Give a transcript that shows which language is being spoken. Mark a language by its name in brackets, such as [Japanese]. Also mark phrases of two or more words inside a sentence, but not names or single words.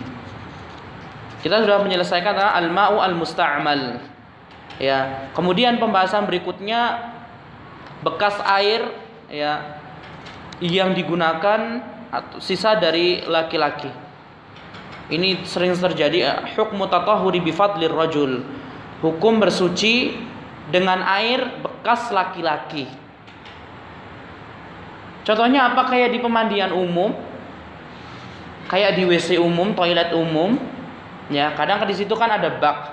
[Indonesian] Kita sudah menyelesaikan tentang [Arabic] الماء المستعمل. [Indonesian] Ya, kemudian pembahasan berikutnya bekas air ya yang digunakan atau sisa dari laki-laki. Ini sering terjadi, [Arabic] حكم التطهر بفضل الرجل. [Indonesian] Hukum bersuci dengan air bekas laki-laki. Contohnya apa? Kayak di pemandian umum, kayak di WC umum, toilet umum, ya kadang di situ kan ada bak.